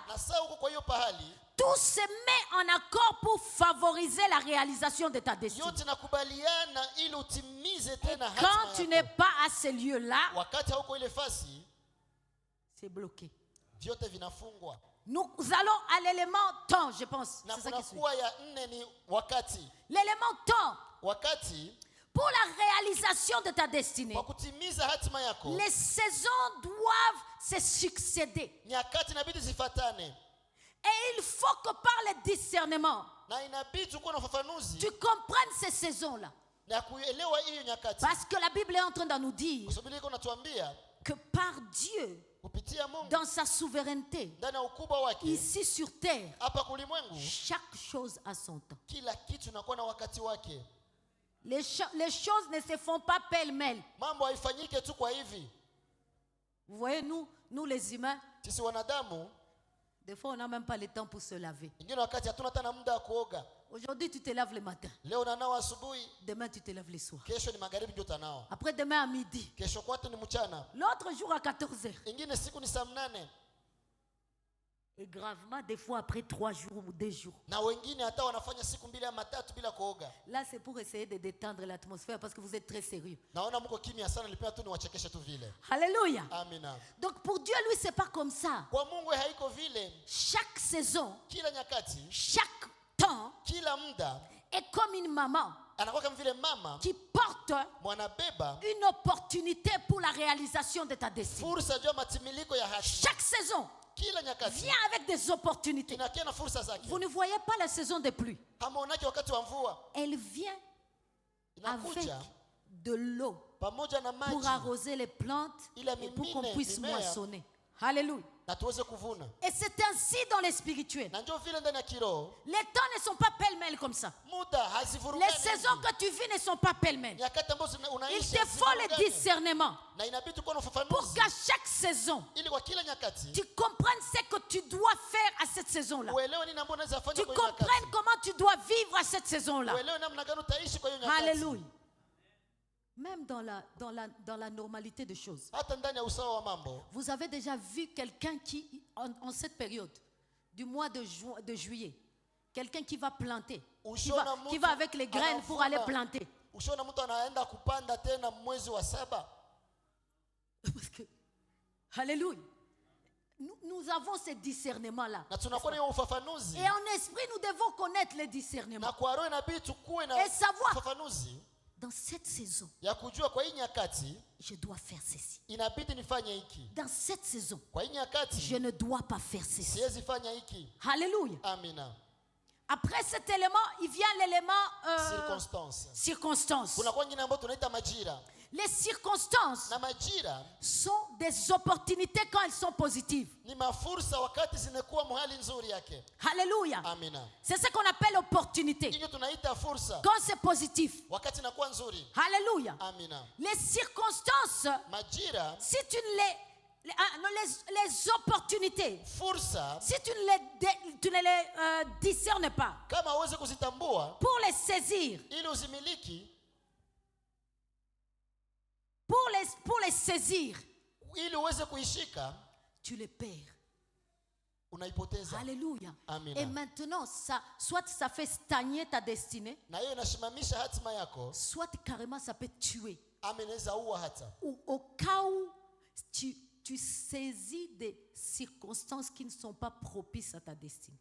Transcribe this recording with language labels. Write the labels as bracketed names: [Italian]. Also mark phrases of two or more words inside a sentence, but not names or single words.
[Swahili] Na sasa uko kwa hiyo pahali, [French] tout se met en accord pour favoriser la réalisation de ta destinée. [Swahili] yote nakubaliana ili utimize [French] Et [Swahili] tena [French] quand tu [Swahili] hatima [French] n'es [Swahili] yako. [French] pas à ce lieu-là, [Swahili] Wakati hauko ile fasi, [French] c'est bloqué. [Swahili] vyote vinafungwa. [French] Nous allons à l'élément temps, je pense. [Swahili] Na [French] C'est ça qui suit. [Swahili] kunakuwa ya nne ni wakati. [French] L'élément temps, [Swahili] Wakati [French] pour la réalisation de ta destinée, [Swahili] kwa kutimiza hatima yako, [French] les saisons doivent se succéder. [Swahili] nyakati inabidi zifatane, [French] Et il faut que par le discernement, [Swahili] na inabidi ukuwe na ufafanuzi [French] tu comprennes ces saisons-là. [Swahili] na kuelewa hiyo nyakati. [French] Parce que la Bible est en train de nous dire [Swahili] Kwa sababu iko natuambia [French] que par Dieu, [Swahili] kupitia Mungu [French] dans sa souveraineté, [Swahili] ndani ya ukubwa wake [French] ici sur terre, [Swahili] hapa kulimwengu, [French] chaque chose a son temps. [Swahili] kila kitu inakuwa na wakati wake. [French] Les choses ne se font pas pêle-mêle. [Swahili] Mambo haifanyike tu kwa hivi. [French] Vous voyez, nous les humains, [Swahili] Sisi wanadamu [French] des fois on n'a même pas le temps pour se laver. [Swahili] ingine wakati hatuna hata na muda wa kuoga. [French] Aujourd'hui, tu te laves le matin. [Swahili] Leo unanawa asubuhi, [French] Demain, tu te laves le soir. [Swahili] kesho ni magharibi ndio utanao, [French] Après, demain à midi. [Swahili] kesho kwatu ni mchana, [French] L'autre jour à 14h. [Swahili] ingine siku ni saa 8, [French] Et gravement, des fois après 3 jours ou 2 jours. [Swahili] na wengine hata wanafanya siku 2 ama 3 bila kuoga. [French] Là, c'est pour essayer de détendre l'atmosphère parce que vous êtes très sérieux. [Swahili] Naona mko kimya sana, nilipenda tu niwachekeshe tu vile. [French] Alléluia. [Swahili] Amina. [French] Donc pour Dieu, lui, c'est pas comme ça. [Swahili] Kwa Mungu haiko vile. [French] Chaque saison, [Swahili] Kila nyakati, [French] chaque temps [Swahili] kila muda [French] est comme une maman [Swahili] anakuwa kama vile mama [French] qui porte [Swahili] mwanabeba [French] une opportunité pour la réalisation de ta destinée. [Swahili] fursa juu ya matimiliko ya hatima. [French] Chaque saison [Swahili] Kila nyakati [French] vient avec des opportunités. [Swahili] inakia na fursa zake. [French] Vous ne voyez pas la saison de pluie. [Swahili] Hamuonake wakati wa mvua, [French] Elle vient avec [Swahili] inakuja [French] de l'eau [Swahili] pamoja na [French] pour [Swahili] maji [French] arroser les plantes [Swahili] Ila [French] et pour qu'on [Swahili] mimine, [French] puisse [Swahili] mimea. [French] moissonner. Alléluia. [Swahili] na tuweze kuvuna. [French] Et c'est ainsi dans les spirituels. [Swahili] Na ndio vile ndani ya kiroho [French] Les temps ne sont pas pêle-mêle comme ça. [Swahili] muda [French] Les [Swahili] hazivurugani. [French] saisons que tu vis ne sont pas pêle-mêle. [Swahili] Nyakati ambazo [French] Il [Swahili] unaishi [French] te faut le [Swahili] hazivurugani. [French] discernement [Swahili] Na inabidi kuwa na [French] pour [Swahili] ufafanuzi [French] qu'à chaque saison, [Swahili] ili kwa kila nyakati [French] tu comprennes ce que tu dois faire à cette saison-là. [Swahili] uelewe nini ambacho unaweza fanya [French] Tu [Swahili] kwa hiyo nyakati. [French] comprennes comment tu dois vivre à cette saison-là. [Swahili] Uelewe namna gani utaishi kwa hiyo nyakati. [French] Alléluia. Même dans la normalité des choses. [Swahili] Hata ndani ya usawa wa mambo, [French] Vous avez déjà vu quelqu'un qui, en cette période du mois de juillet. Quelqu'un qui va planter, [Swahili] Ushaona [French] qui [Swahili] mtu [French] va avec les graines pour aller [Swahili] anavuna. [French] planter. [Swahili] Ushaona mtu anaenda kupanda tena mwezi wa 7. [French] Parce que, alléluia, nous avons ce discernement-là. [Swahili] Na tunakuwa na hiyo ufafanuzi. [French] Et en esprit, nous devons connaître le discernement. [Swahili] Na kwa roho inabidi tukue na [French] Et savoir, [Swahili] ufafanuzi [French] dans cette saison, [Swahili] ya kujua kwa hii nyakati [French] je dois faire ceci. [Swahili] inabidi nifanye hiki. [French] Dans cette saison, [Swahili] Kwa hii nyakati [French] je ne dois pas faire ceci. [Swahili] siwezi fanya hiki. [French] Alléluia. [Swahili] Amina. [French] Après cet élément, il vient l'élément circonstance. [Swahili] Kuna kwa nyingine ambayo tunaita majira. [French] Les circonstances [Swahili] Na majira [French] sont des opportunités quand elles sont positives. [Swahili] ni mafursa wakati zinakuwa mahali nzuri yake. [French] Alléluia. [Swahili] Amina. [French] C'est ce qu'on appelle opportunité. [Swahili] Hiyo tunaita fursa [French] Quand c'est positif. [Swahili] wakati inakuwa nzuri. [French] Alléluia. [Swahili] Amina. [French] Les circonstances, [Swahili] Majira, [French] si tu les opportunités, [Swahili] fursa, [French] si tu ne les discernes pas, [Swahili] kama uweze kuzitambua [French] pour les saisir, [Swahili] ili uzimiliki, [French] pour les saisir, [Swahili] ili uweze kuishika, [French] tu les perds. [Swahili] unaipoteza. [French] Alléluia. [Swahili] Amina. [French] Et maintenant, soit ça fait stagner ta destinée, [Swahili] Na hiyo inashimamisha hatima yako, [French] soit carrément ça peut tuer. [Swahili] ama inaweza ua hata. [French] Ou au cas où tu saisis des circonstances qui ne sont pas propices à ta destinée.